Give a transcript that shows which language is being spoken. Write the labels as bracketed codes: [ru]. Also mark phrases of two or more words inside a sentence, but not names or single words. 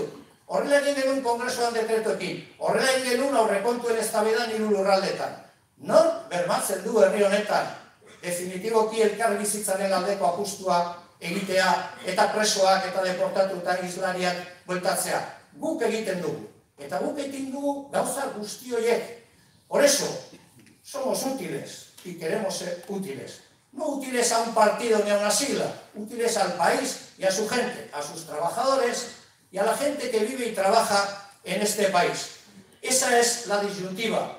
[eu] Horrela egin genuen kongresoan dekretoekin, horrela egin genuen aurrekontuen eztabaidan 3 lurraldetan. Nor bermatzen du herri honetan definitiboki elkarbizitzaren aldeko apustua egitea eta presoak eta deportatu eta islariak bueltatzea? Guk egiten dugu. Eta guk egiten dugu gauza guzti horiek. [es] Por eso, somos útiles y queremos ser útiles. No útiles a un partido ni a una sigla, útiles al país y a su gente, a sus trabajadores y a la gente que vive y trabaja en este país. Esa es la disyuntiva.